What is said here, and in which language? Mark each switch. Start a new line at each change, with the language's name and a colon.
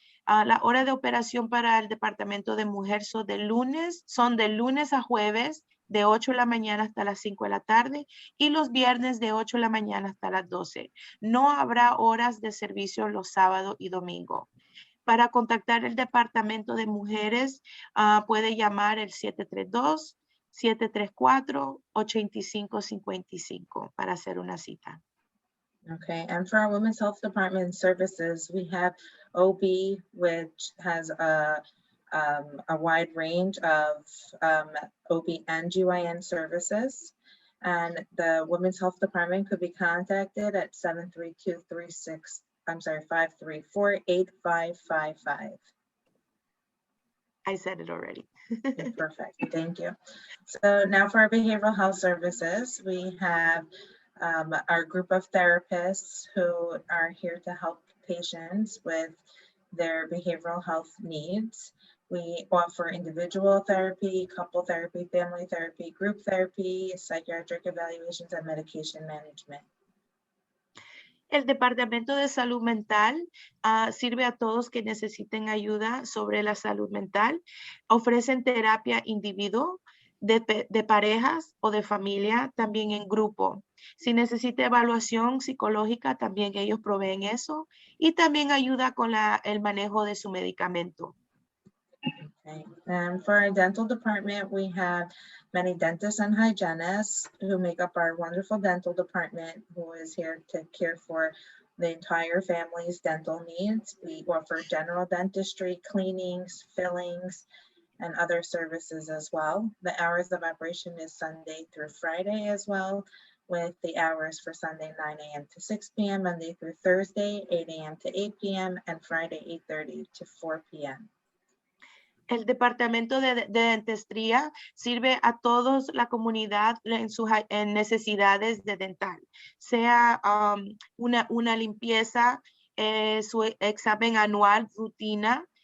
Spanish: La hora de operación para el departamento de mujer son de lunes a jueves de 8 de la mañana hasta las 5 de la tarde y los viernes de 8 de la mañana hasta las 12. No habrá horas de servicio los sábados y domingos. Para contactar el departamento de mujeres, puede llamar el 732-734-8555 para hacer una cita.
English: Okay, and for our Women's Health Department services, we have OB, which has a wide range of OB and GYN services. And the Women's Health Department could be contacted at 534-8555. I said it already. Perfect, thank you. So now for our behavioral health services, we have our group of therapists who are here to help patients with their behavioral health needs. We offer individual therapy, couple therapy, family therapy, group therapy, psychiatric evaluations, and medication management.
Spanish: El Departamento de Salud Mental sirve a todos que necesiten ayuda sobre la salud mental. Ofrecen terapia individual, de parejas o de familia, también en grupo. Si necesita evaluación psicológica, también ellos proveen eso. Y también ayuda con el manejo de su medicamento.
English: Okay. And for our dental department, we have many dentists and hygienists who make up our wonderful dental department, who is here to care for the entire family's dental needs. We offer general dentistry, cleanings, fillings, and other services as well. The hours of operation is Sunday through Friday as well, with the hours for Sunday 9 a.m. to 6 p.m., Monday through Thursday 8 a.m. to 8 p.m., and Friday 8:30 to 4 p.m.
Spanish: El Departamento de Dentistría sirve a toda la comunidad en necesidades de dental, sea una limpieza, su examen anual, rutina.